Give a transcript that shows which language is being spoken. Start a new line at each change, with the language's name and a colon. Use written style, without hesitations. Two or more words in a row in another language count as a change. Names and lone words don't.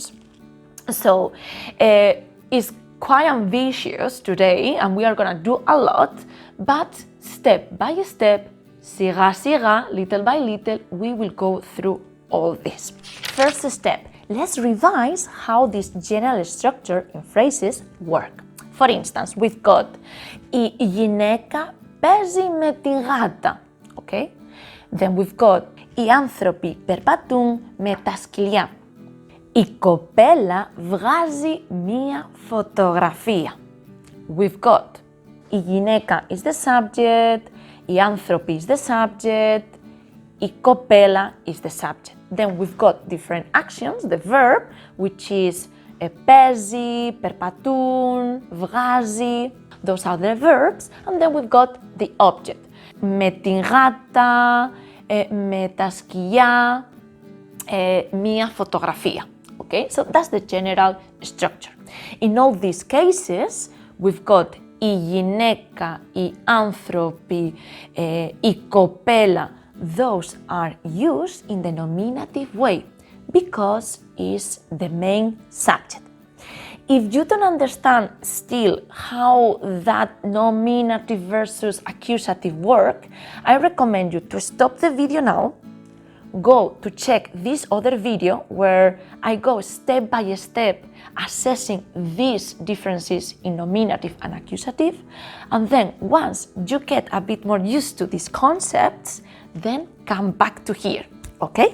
English: So it's quite ambitious today and we are gonna do a lot, but step by step, sira sira, little by little, we will go through all this. First step, let's revise how this general structure in phrases work. For instance, we've got
Greek: η γυναίκα παίζει με τη γάτα,
English: okay? Then we've got
Greek: οι άνθρωποι περπατούν με τα σκυλιά. Η κοπέλα βγάζει μία φωτογραφία.
English: We've got
Greek: η γυναίκα
English: is the subject,
Greek: οι άνθρωποι
English: is the subject,
Greek: η κοπέλα
English: is the subject. Then we've got different actions, the verb, which is
Greek: παίζει, περπατούν, βγάζει.
English: Those are the verbs, and then we've got the object.
Greek: Με την γάτα, με τα σκυλιά, μία φωτογραφία.
English: Okay, so that's the general structure. In all these cases, we've got
Greek: η γυναίκα, οι άνθρωποι, η κοπέλα.
English: Those are used in the nominative way because it's the main subject. If you don't understand still how that nominative versus accusative work, I recommend you to stop the video now, go to check this other video where I go step by step assessing these differences in nominative and accusative, and then once you get a bit more used to these concepts, then come back to here, okay?